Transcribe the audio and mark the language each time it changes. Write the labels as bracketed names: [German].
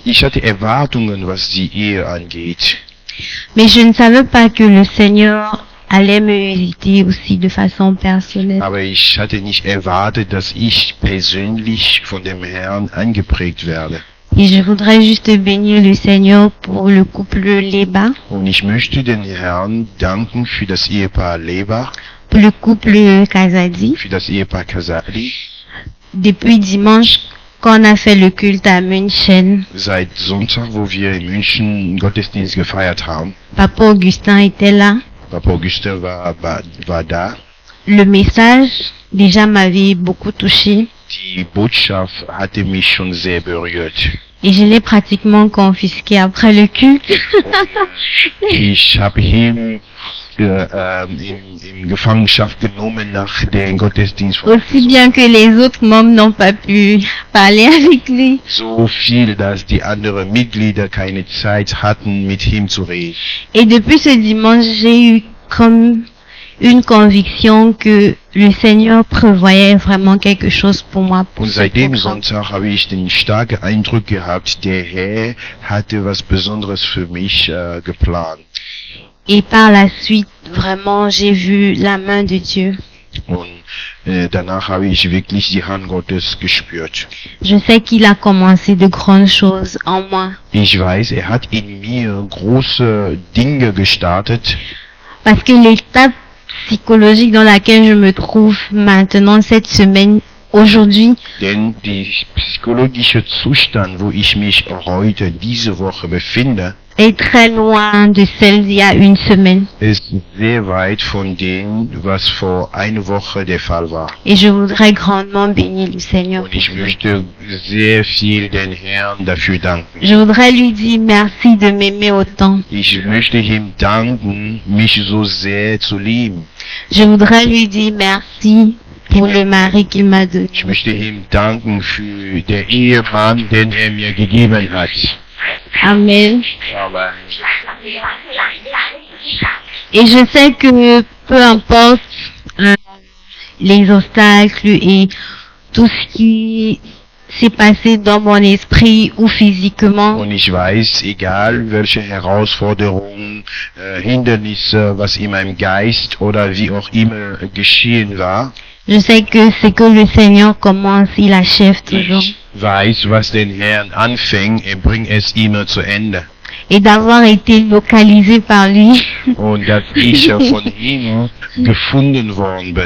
[German] Ich hatte Erwartungen, was die Ehe angeht. [French] Mais je ne savais pas que le Seigneur allait me visiter aussi de façon personnelle. [German] Aber ich hatte nicht erwartet, dass ich persönlich von dem Herrn angeprägt werde. [French] Et je voudrais juste bénir le Seigneur pour le couple Leba, [German] Und ich möchte den Herrn danken für das Ehepaar Leba, [French] pour le couple Kazadi. [German] für das Ehepaar Casali. [French] Depuis dimanche, quand on a fait le culte à München, [German] Seit Sonntag, wo wir in München einen Gottesdienst gefeiert haben, [French] Papa Augustin était là. [German] Papa Augustin war da. [French] Le message déjà m'avait beaucoup touché [German] Die Botschaft hatte mich schon sehr berührt. [French] et je l'ai pratiquement confisqué après le culte. [German] Ich habe ihn in Gefangenschaft genommen nach dem Gottesdienst. [French] Aussi bien que les autres membres n'ont pas pu parler avec lui. [German] So viel, dass die anderen Mitglieder keine Zeit hatten, mit ihm zu reden. [French] Et depuis ce dimanche, j'ai eu comme une conviction que le Seigneur prévoyait vraiment quelque chose pour moi. Pour [German] Und [French] ce [German] seit dem [French] programme. [German] Sonntag habe ich den starken Eindruck gehabt, der Herr hatte was Besonderes für mich geplant. [French] Et par la suite, vraiment, j'ai vu la main de Dieu. [German] Und danach habe ich wirklich die Hand Gottes gespürt. [French] Je sais qu'il a commencé de grandes choses en moi. [German] Ich weiß, er hat in mir große Dinge gestartet, [French] Parce que l'étape psychologique dans laquelle je me trouve maintenant, cette semaine, aujourd'hui, [German] denn die psychologische Zustand, wo ich mich heute, diese Woche befinde, [French] est très loin de celle d'il y a une semaine. [German] ist sehr weit von dem, was vor einer Woche der Fall war. [French] Et je voudrais grandement bénir le Seigneur. [German] Und ich möchte sehr viel den Herrn dafür danken. [French] Je voudrais lui dire merci de m'aimer autant. [German] Ich möchte ihm danken, mich so sehr zu lieben. [French] Je voudrais lui dire merci pour le mari qu'il m'a donné. [German] Ich möchte ihm danken für den Ehemann, den er mir gegeben hat. Amen. Aber [French] Et je sais que peu importe les obstacles et tout ce qui s'est passé dans mon esprit ou physiquement, [German] und ich weiß, egal welche Herausforderungen, Hindernisse, was in meinem Geist oder wie auch immer geschehen war, [French] je sais que ce que le Seigneur commence, il achève toujours. [German] ich weiß, was den Herrn anfängt, er bringt es immer zu Ende. [French] Et d'avoir été localisé par lui, [German] Und dass ich von ihm gefunden worden bin,